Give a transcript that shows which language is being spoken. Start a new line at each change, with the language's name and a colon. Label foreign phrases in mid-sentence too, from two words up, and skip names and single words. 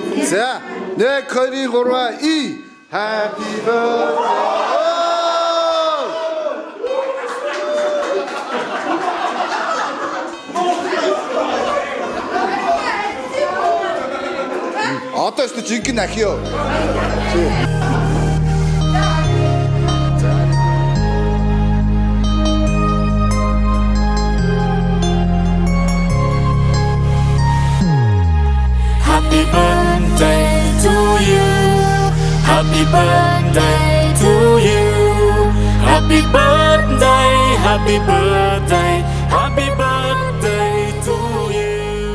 Mongolian: За, 1 2 3 и
English: Happy birthday.
Mongolian: Одоо ч жинхэнэ ах ёо.
English: Happy birthday to you. Happy birthday to you. Happy birthday, happy birthday, happy birthday to you.